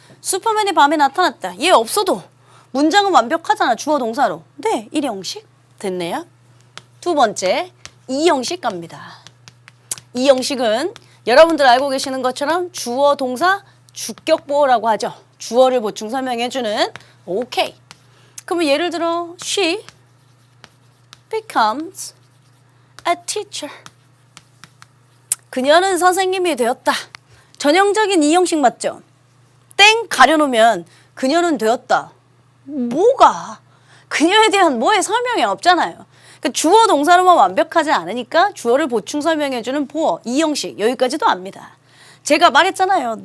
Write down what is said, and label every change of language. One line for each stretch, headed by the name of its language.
Korean: 슈퍼맨이 밤에 나타났다. 얘 없어도 문장은 완벽하잖아. 주어 동사로. 네. 1형식. 됐네요. 두 번째. 2형식 갑니다. 2형식은 여러분들 알고 계시는 것처럼 주어 동사 주격보호라고 하죠. 주어를 보충 설명해주는 오케이. 그러면 예를 들어
English: she becomes a teacher.
Korean: 그녀는 선생님이 되었다. 전형적인 2형식 맞죠? 땡 가려놓으면 그녀는 되었다. 뭐가? 그녀에 대한 뭐의 설명이 없잖아요. 그러니까 주어 동사로만 완벽하지 않으니까 주어를 보충 설명해주는 보어 2형식 여기까지도 압니다. 제가 말했잖아요.